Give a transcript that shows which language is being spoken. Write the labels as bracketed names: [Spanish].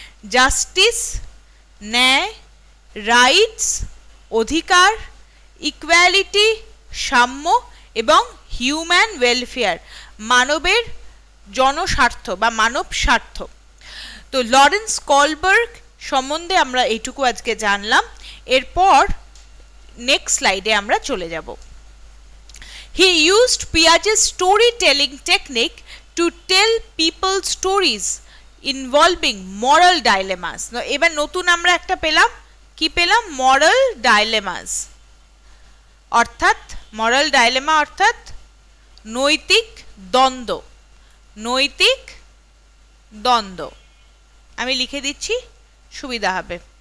[Bangla] Justice, ন্যায়, rights, অধিকার, equality, সাম্য এবং হিউম্যান ওয়েলফেয়ার, মানবের জনস্বার্থ বা মানব স্বার্থ। তো লরেন্স কলবার্গ সম্বন্ধে আমরা এইটুকু আজকে জানলাম। এরপর নেক্সট স্লাইডে আমরা চলে যাব। [English] He used Piaget's storytelling technique to tell people stories involving moral dilemmas. [Bangla] এবার নতুন আমরা একটা পেলাম, কি পেলাম? moral dilemmas, অর্থাৎ moral dilemma অর্থাৎ নৈতিক দ্বন্দ্ব। নৈতিক দ্বন্দ্ব আমি লিখে দিচ্ছি, সুবিধা হবে।